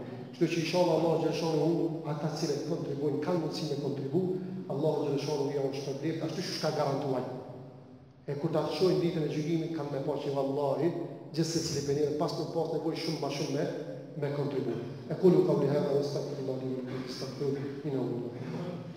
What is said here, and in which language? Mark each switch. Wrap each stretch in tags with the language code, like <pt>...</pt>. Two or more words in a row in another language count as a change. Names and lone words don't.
<sq>Kështu që inshallah</sq> <ar>الله جل شأنه</ar> <sq>ata cilët kontribuojnë kanë mundësi me kontribu,</sq> <ar>الله جل شأنه</ar> <sq>ja u shpërblet ashtu që ka garantuar. E kur ta shohin ditën e gjykimit kanë me pa që vallahi gjithë secili për njerë pas nuk pas nevojë shumë ma shumë me kontribu.</sq> <ar>E كل قولي هذا وأستغفر الله ولكم واستغفروه إنه</ar>